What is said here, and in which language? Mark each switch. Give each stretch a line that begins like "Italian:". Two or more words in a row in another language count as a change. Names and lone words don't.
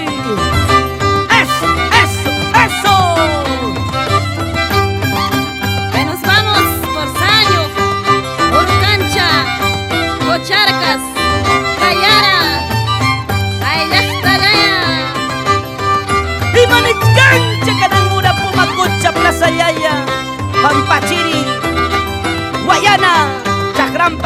Spanish: Eso, eso, eso. Que nos vamos por Sayo, Orucancha, Cocharcas, Cayara, Ayastagaya. Y Manichcancha, Canangura, Pumacucha, Plaza Yaya, Pampachiri, Guayana, Chagrampa.